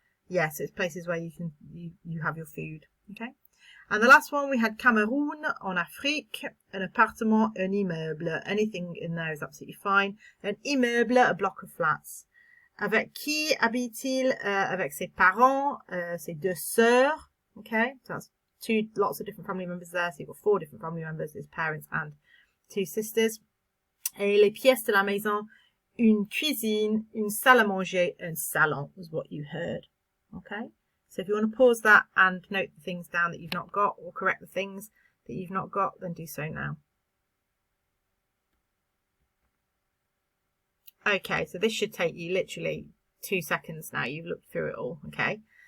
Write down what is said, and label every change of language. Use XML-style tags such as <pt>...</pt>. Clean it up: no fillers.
<en>Yeah, so it's places where you have your food. Okay. And the last one, we had Cameroun,</en> <fr>en Afrique, un appartement, un immeuble.</fr> <en>Anything in there is absolutely fine.</en> <fr>Un immeuble,</fr> <en>a block of flats.</en> <fr>Avec qui habite-t-il? Avec ses parents, ses 2 sœurs.</fr> <en>Okay, so that's lots of different family members there. So you've got 4 different family members, his parents and 2 sisters.</en> <fr>Et les pièces de la maison, une cuisine, une salle à manger, un salon</fr> <en>was what you heard. Okay. So if you want to pause that and note the things down that you've not got, or correct the things that you've not got, then do so now. Okay, so this should take you literally 2 seconds now. You've looked through it all, okay?</en>